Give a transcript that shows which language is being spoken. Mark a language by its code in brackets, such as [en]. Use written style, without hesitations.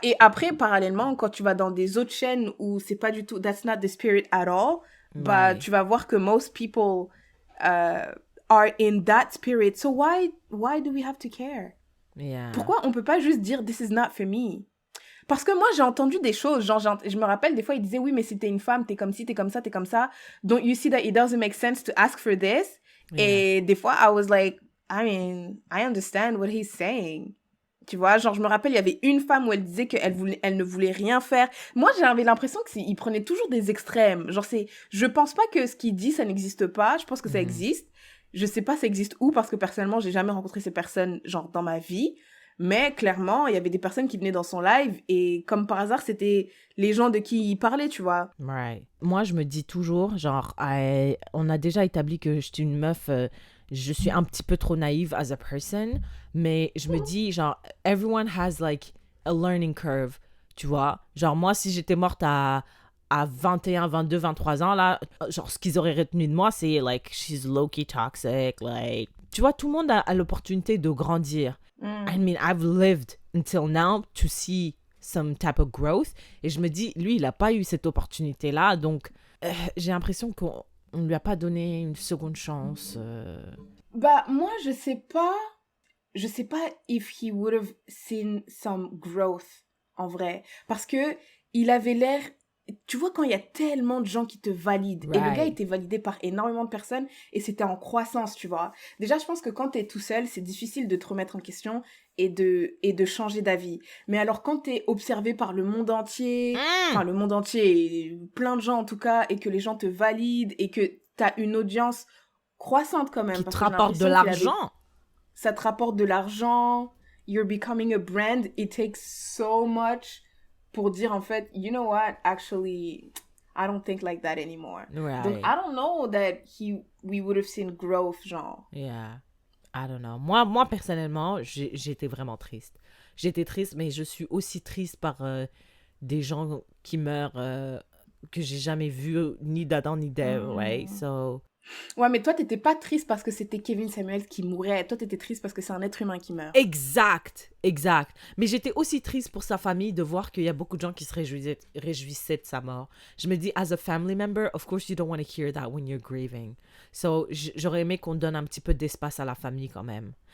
[fr] Et après, parallèlement, quand tu vas dans des autres chaînes où c'est pas du tout, [en] that's not the spirit at all, [fr] bah, tu vas voir que [en] most people are in that spirit. So why do we have to care? Yeah. [fr] Pourquoi on peut pas juste dire [en] this is not for me? [fr] Parce que moi, j'ai entendu des choses, genre, je me rappelle, des fois, ils disaient, oui, mais si t'es une femme, t'es comme ci, t'es comme ça, t'es comme ça. [en] Don't you see that it doesn't make sense to ask for this? Yeah. [fr] Et des fois, [en] I was like, I mean, I understand what he's saying. [fr] Tu vois, genre, je me rappelle, il y avait une femme où elle disait elle ne voulait rien faire. Moi, j'avais l'impression qu'il prenait toujours des extrêmes. Genre, je pense pas que ce qu'il dit, ça n'existe pas. Je pense que ça existe. Je sais pas ça existe où, parce que personnellement, j'ai jamais rencontré ces personnes, genre, dans ma vie. Mais clairement, il y avait des personnes qui venaient dans son live et comme par hasard, c'était les gens de qui il parlait, tu vois. [en] Right. [fr] Moi, je me dis toujours, genre, on a déjà établi que je suis une meuf, je suis un petit peu trop naïve [en] as a person, [fr] mais je me dis, genre, [en] everyone has like a learning curve, [fr] tu vois. Genre, moi, si j'étais morte à 21, 22, 23 ans, là, genre, ce qu'ils auraient retenu de moi, c'est like, [en] she's low-key toxic, like... [fr] Tu vois, tout le monde a l'opportunité de grandir. [en] I mean, I've lived until now to see some type of growth. [fr] Et je me dis, lui, il n'a pas eu cette opportunité-là. Donc, j'ai l'impression qu'on ne lui a pas donné une seconde chance. Bah, moi, je sais pas [en] if he would have seen some growth, [fr] en vrai. Parce que il avait l'air... Tu vois, quand il y a tellement de gens qui te valident, et le gars était validé par énormément de personnes, et c'était en croissance, tu vois. Déjà, je pense que quand t'es tout seul, c'est difficile de te remettre en question et de changer d'avis. Mais alors, quand t'es observé par le monde entier, enfin, le monde entier, plein de gens en tout cas, et que les gens te valident, et que t'as une audience croissante quand même. Qui te rapporte de l'argent. Ça te rapporte de l'argent, [en] you're becoming a brand, it takes so much... [fr] pour dire en fait, [en] you know what, actually, I don't think like that anymore. Right. [fr] Donc, [en] I don't know that we would have seen growth, genre. Yeah, I don't know. [fr] Moi personnellement, j'étais vraiment triste. J'étais triste, mais je suis aussi triste par des gens qui meurent que j'ai jamais vus, ni d'Adam ni d'Ève, right? [en] So... [fr] Ouais, mais toi, t'étais pas triste parce que c'était Kevin Samuels qui mourait. Toi, t'étais triste parce que c'est un être humain qui meurt. Exact. Mais j'étais aussi triste pour sa famille de voir qu'il y a beaucoup de gens qui se réjouissaient de sa mort. Je me dis, [en] as a family member, of course you don't want to hear that when you're grieving. So, [fr] j'aurais aimé qu'on donne un petit peu d'espace à la famille quand même.